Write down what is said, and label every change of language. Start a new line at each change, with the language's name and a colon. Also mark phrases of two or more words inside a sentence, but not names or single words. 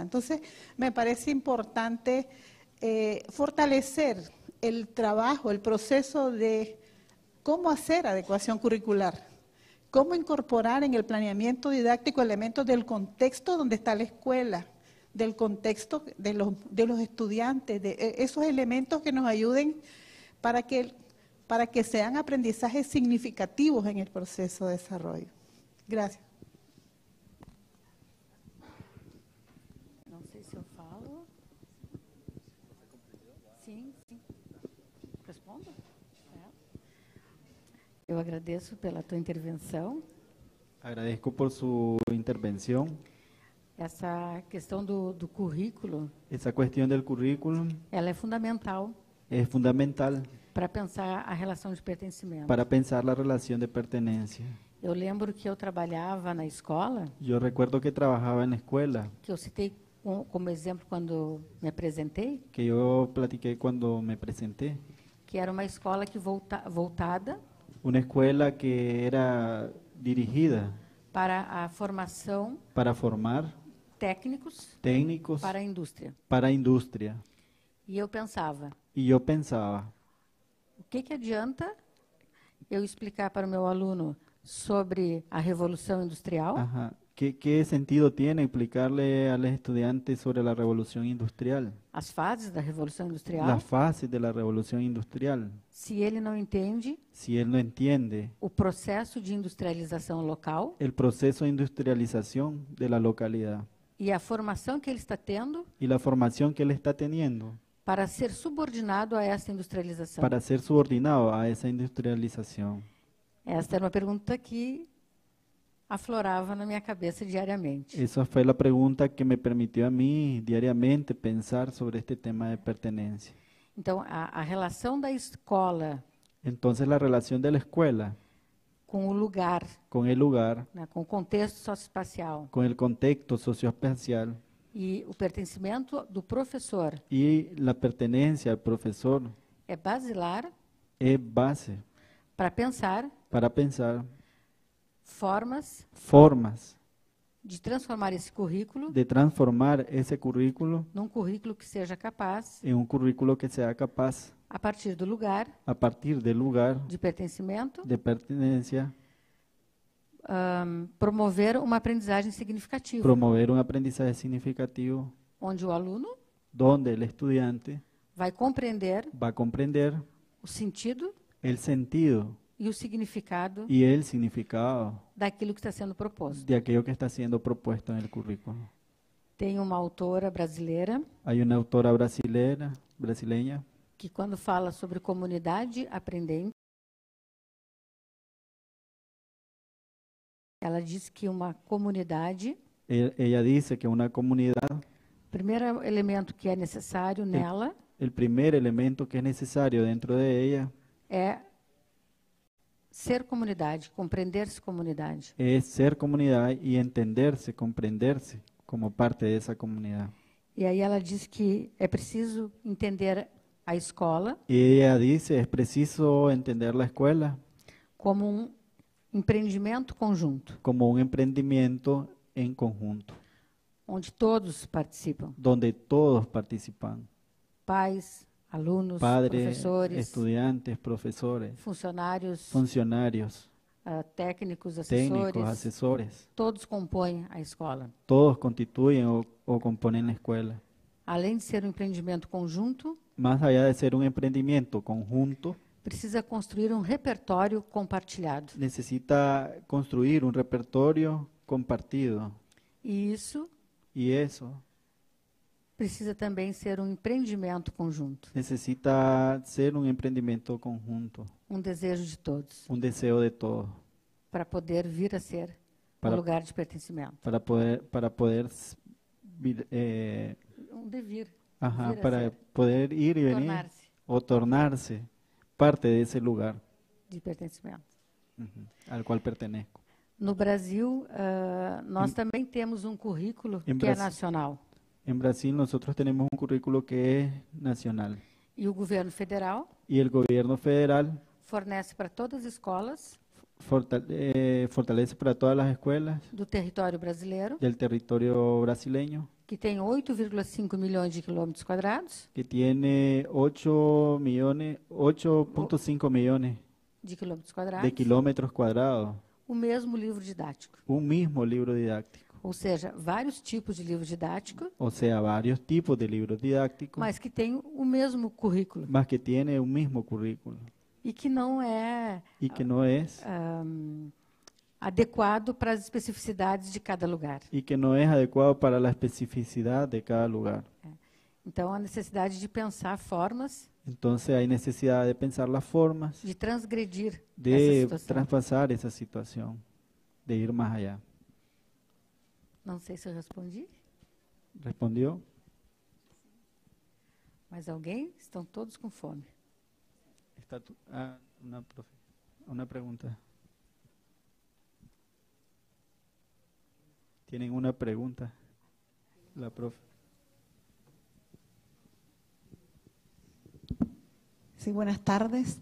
Spanish: Entonces, me parece importante fortalecer el trabajo, el proceso de cómo hacer adecuación curricular, cómo incorporar en el planeamiento didáctico elementos del contexto donde está la escuela, del contexto de los estudiantes, de esos elementos que nos ayuden para que sean aprendizajes significativos en el proceso de desarrollo. Gracias.
Portuguese: Não sei se eu falo. Sim, sim. Respondo? Eu agradeço pela tua intervenção.
Spanish: Agradezco por su intervención.
Portuguese: Essa questão do currículo,
Spanish: Esa cuestión del currículum
Portuguese: ela é fundamental
Spanish: es fundamental
Portuguese: para pensar a relação de pertencimento.
Spanish: para pensar la relación de pertenencia.
Portuguese: Eu lembro que eu trabalhava na escola,
Spanish: Yo recuerdo que trabajaba en la escuela,
Portuguese: que eu citei como exemplo quando me apresentei,
Spanish: que yo platiqué cuando me presenté.
Portuguese: que era uma escola que voltada
Spanish: Una escuela que era dirigida
Portuguese: para a formação
Spanish: para formar
Portuguese: técnicos
Spanish: técnicos
Portuguese: para a indústria.
Spanish: para a industria.
Portuguese: E eu pensava,
Spanish: Y yo pensaba,
Portuguese: o que adianta eu explicar para o meu aluno sobre a Revolução Industrial,
Spanish: ajá, ¿qué sentido tiene explicarle a los estudiantes sobre la revolución industrial,
Portuguese: as fases da Revolução Industrial,
Spanish: las fases de la revolución industrial,
Portuguese: se ele não entende
Spanish: si él no entiende
Portuguese: o processo de industrialização local
Spanish: el proceso de industrialización de la localidad
Portuguese: e a formação que ele está tendo
Spanish: y la formación que él está teniendo
Portuguese: para ser subordinado a essa industrialização?
Spanish: para ser subordinado a esa industrialización?
Portuguese: Esta era uma pergunta que aflorava na minha cabeça diariamente.
Spanish: Esa fue la pregunta que me permitió a mí diariamente pensar sobre este tema de pertenencia.
Portuguese: Então, a relação da escola
Spanish: Entonces la relación de la escuela
Portuguese: com o lugar,
Spanish: con el lugar,
Portuguese: né, com o contexto socioespacial
Spanish: con el contexto socioespacial
Portuguese: e o pertencimento do professor
Spanish: y la pertenencia al profesor
Portuguese: é basilar
Spanish: es base
Portuguese: para pensar
Spanish: para pensar
Portuguese: formas
Spanish: formas
Portuguese: de transformar esse currículo
Spanish: de transformar ese currículo
Portuguese: num currículo que seja capaz,
Spanish: en un currículo que sea capaz,
Portuguese: a partir do lugar
Spanish: a partir del lugar
Portuguese: de pertencimento,
Spanish: de pertenencia,
Portuguese: promover uma aprendizagem significativa,
Spanish: promover un aprendizaje significativo
Portuguese: onde o aluno
Spanish: donde el estudiante
Portuguese: vai compreender
Spanish: va a comprender
Portuguese: o sentido
Spanish: el sentido
Portuguese: e o significado
Spanish: y el significado
Portuguese: daquilo que está sendo proposto.
Spanish: de aquello que está siendo propuesto en el currículo.
Portuguese: Tem uma autora brasileira
Spanish: Hay una autora brasileña
Portuguese: que, quando fala sobre comunidade aprendente, ela diz que uma comunidade,
Spanish: ella dice que una comunidad,
Portuguese: o primeiro elemento que é necessário nela
Spanish: el primer elemento que es necesario dentro de ella
Portuguese: é ser comunidade, compreender-se comunidade.
Spanish: es ser comunidad y entenderse, comprenderse como parte de esa comunidad.
Portuguese: E aí ela diz que é preciso entender a escola
Spanish: Y ella dice, es preciso entender la escuela
Portuguese: como um empreendimento conjunto,
Spanish: como un emprendimiento en conjunto,
Portuguese: onde todos participam,
Spanish: donde todos participan,
Portuguese: pais, alunos,
Spanish: padres,
Portuguese: professores,
Spanish: estudiantes, profesores,
Portuguese: funcionários,
Spanish: funcionarios,
Portuguese: técnicos,
Spanish: técnicos,
Portuguese: assessores,
Spanish: asesores,
Portuguese: todos compõem a escola.
Spanish: todos constituyen o componen la escuela.
Portuguese: Além de ser um empreendimento conjunto,
Spanish: Más allá de ser un emprendimiento conjunto,
Portuguese: precisa construir um repertório compartilhado.
Spanish: necesita construir un repertorio compartido.
Portuguese: E isso
Spanish: Y eso
Portuguese: precisa também ser um empreendimento conjunto,
Spanish: necesita ser un emprendimiento conjunto,
Portuguese: um desejo de todos,
Spanish: un deseo de todos,
Portuguese: para poder vir a ser
Spanish: Para-
Portuguese: um lugar de pertencimento.
Spanish: para poder
Portuguese: Um devir,
Spanish: ajá,
Portuguese: vir a
Spanish: para
Portuguese: ser,
Spanish: poder ir y venir
Portuguese: tornar-se
Spanish: o tornarse parte de ese lugar
Portuguese: de pertencimento.
Spanish: al cual pertenezco.
Portuguese: No Brasil, nós também temos um currículo Em que é Brasil. nacional.
Spanish: En Brasil nosotros tenemos un currículo que es nacional
Portuguese: E o governo federal
Spanish: y el gobierno federal
Portuguese: fornece para todas as escolas
Spanish: fortalece para todas las escuelas
Portuguese: do território brasileiro,
Spanish: del territorio brasileño,
Portuguese: que tem 8,5 milhões de quilômetros quadrados
Spanish: que tiene 8.5 millones
Portuguese: de quilômetros quadrados,
Spanish: de kilómetros cuadrados
Portuguese: o mesmo livro didático.
Spanish: un mismo libro didáctico.
Portuguese: Ou seja, vários tipos de livro didático,
Spanish: O sea, varios tipos de libros didácticos,
Portuguese: mas que têm o mesmo currículo
Spanish: más que tiene un mismo currículo
Portuguese: e que não é
Spanish: y que no es
Portuguese: adequado para as especificidades de cada lugar.
Spanish: adecuado para la especificidad de cada lugar.
Portuguese: Então, a necessidade de pensar formas
Spanish: Entonces hay necesidad de pensar las formas
Portuguese: de transgredir essa
Spanish: de
Portuguese: situação.
Spanish: traspasar esa situación, de ir más allá.
Portuguese: Não sei se eu respondi.
Spanish: ¿Respondió?
Portuguese: Mais alguém? Estão todos com fome.
Spanish: Una pregunta. ¿Tienen una pregunta? La profe. Sí, buenas tardes.